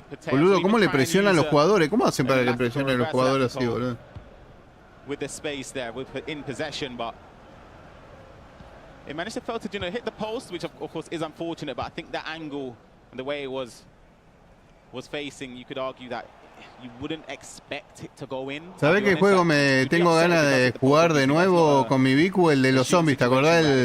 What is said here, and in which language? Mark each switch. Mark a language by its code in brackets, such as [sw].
[es] Boludo, ¿cómo le presionan los jugadores? ¿Cómo hacen para que presionen los jugadores así, boludo? [en] With the space there, in possession, but it managed to fail to hit the post, which of course is unfortunate. But I think that angle and the way it was facing, you could argue that you wouldn't expect it to go in. [es] ¿Sabés qué juego me tengo ganas de jugar de nuevo con mi Vicu? El de los zombies, ¿te acordás?